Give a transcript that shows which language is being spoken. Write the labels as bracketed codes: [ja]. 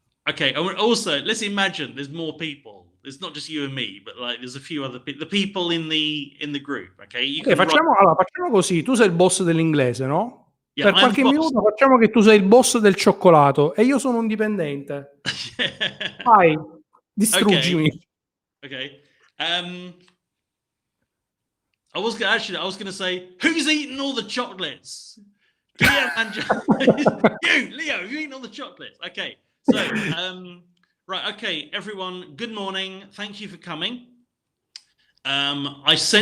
[en] Okay, also, let's imagine there's more people. It's not just you and me, but like there's a few other people. The people in the group, okay? [it] Facciamo così, tu sei il boss dell'inglese, no? [en] Yeah, [it] per qualche minuto facciamo che tu sei il boss del cioccolato e io sono un dipendente. Vai, distruggimi. [en] Okay. I was going to say, who's eating all the chocolates? You, Leo, you eating all the chocolates? Okay. So, right. Okay, everyone. Good morning. Thank you for coming. I sent